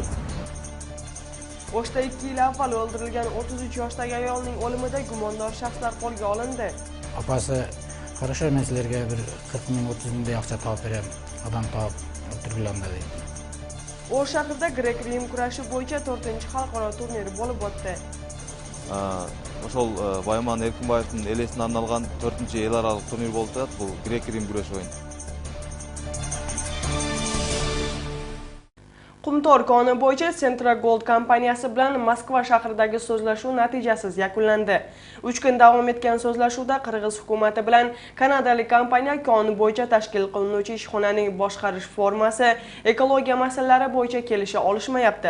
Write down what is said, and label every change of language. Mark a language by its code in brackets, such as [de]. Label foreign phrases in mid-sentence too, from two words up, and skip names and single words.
[uz] O'shda 2 yil avval o'ldirilgan 33 yoshdagi ayolning o'limida gumondor shaxslar qo'lga olindi. Apasi, "Хорошо, men sizlarga bir 40 ming, 30 mingday ақша topib beraman. Odam topib o'tirganlar" dedi. O'sh shahrida grek-rim kurashi bo'yicha 4-xalqaro turnir bo'lib o'tdi. [ky] Ошол Байман Эркинбаевдин элесине арналган 4-эл аралык турнир болуп атат. Бул грек-рим күрөш оюну. [uz] Qumtor koni bo'yicha Centra Gold kompaniyasi bilan Moskva shahridagi so'zlashuv natijasiz yakunlandi. 3 kun davom etgan so'zlashuvda Qirg'iz hukumati bilan kanadalik kompaniya koni bo'yicha tashkil qilinuvchi ishxonaning boshqarish formasi, ekologiya masalalari bo'yicha kelisha olishmayapti.